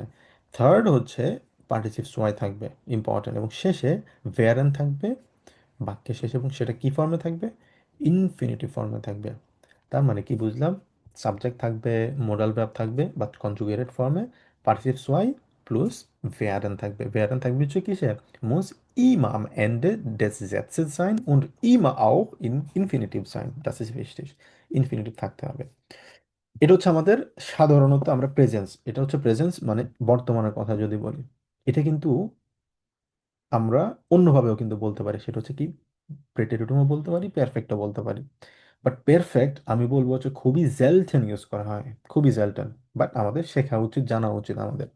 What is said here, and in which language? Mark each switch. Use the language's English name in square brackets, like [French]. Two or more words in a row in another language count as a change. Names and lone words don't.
[Bangla] থার্ড হচ্ছে [German] Partizip zwei [Bangla] থাকবে, ইম্পর্টেন্ট, এবং শেষে ভেয়ারেন থাকবে বাক্যের শেষে, এবং সেটা কি ফর্মে থাকবে, ইনফিনিটিভ ফর্মে থাকবে। তার মানে কি বুঝলাম, সাবজেক্ট থাকবে, [English] modal verb [Bangla] থাকবে বাট [English] conjugated form, [German] Partizip zwei [Bangla] প্লাস werden থাকবে। werden থাকবে হচ্ছে কিসে? [German] muss immer am Ende des Satzes sein und immer auch in Infinitiv sein. Das ist wichtig. [Bangla] ইনফিনিটিভ থাকতে হবে। এটা হচ্ছে আমাদের সাধারণত আমরা প্রেজেন্স, এটা হচ্ছে প্রেজেন্স মানে বর্তমানের কথা যদি বলি। এটা কিন্তু আমরা অন্যভাবেও কিন্তু বলতে পারি, সেটা হচ্ছে কি প্রেটেরিটুমও বলতে পারি, পারফেক্টও বলতে পারি। বাট পারফেক্ট আমি বলবো হচ্ছে খুবই জেলটেন ইউজ করা হয়, খুবই জেলটেন, বাট আমাদের শেখা উচিত, জানা উচিত আমাদের।